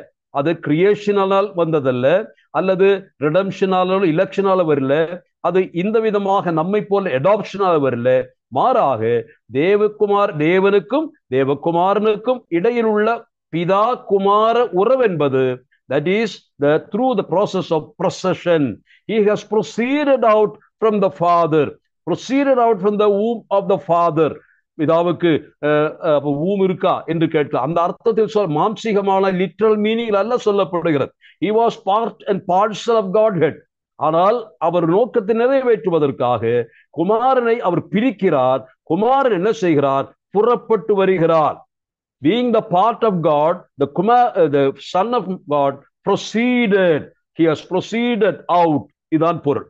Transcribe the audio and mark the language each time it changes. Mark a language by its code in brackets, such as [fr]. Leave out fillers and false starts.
[ta] அது கிரியேஷனால் வந்ததல்ல, அல்லது ரிடம்ஷனால எலெக்ஷனால வரல, அது இந்த விதமாக நம்மை போல அடாப்ஷனால வரல. மாறாக தேவனுக்கும் தேவகுமாரனுக்கும் இடையில் உள்ள பிதா குமார உறவு என்பது, [en] that is through the process of procession. He has proceeded out from the Father, proceeded out from the womb of the Father. [ta] பிதாவுக்கு ஊம் இருக்கா என்று கேட்கலாம். அந்த அர்த்தத்தில் மாம்சீகமான லிட்ரல் மீனிங் அல்ல சொல்லப்படுகிறது. [en] He was part and parcel of Godhead. [ta] ஆனால் அவர் நோக்கத்தை நிறைவேற்றுவதற்காக குமாரனை அவர் பிரிக்கிறார். குமாரன் என்ன செய்கிறார்? புறப்பட்டு வருகிறார். [en] Being the part of God, the Son of God proceeded. He has proceeded out. [ta] இதான் பொருள்.